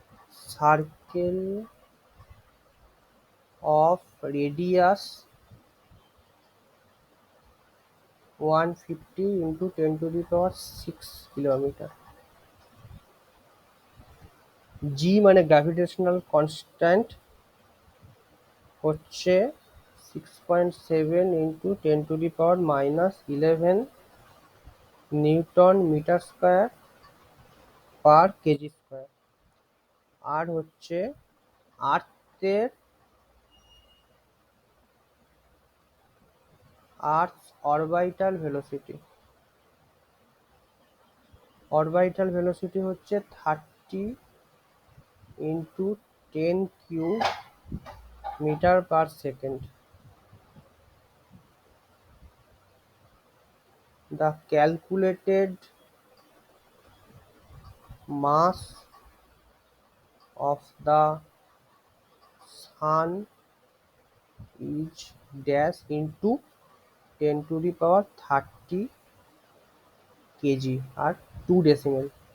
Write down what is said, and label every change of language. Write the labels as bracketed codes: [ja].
[en] Circle of radius 150 into 10 to the power 6 kilometer. G মানে gravitational constant হচ্ছে 6.7 into 10 to the power minus 11 newton metre square per kg square. [bn] আর হচ্ছে আর্থের earths orbital velocity. [en] Orbital velocity হচ্ছে 30 into 10 cube metre per second. The calculated mass of the sun is dash into 10 to the power 30 kg আর 2 decimal।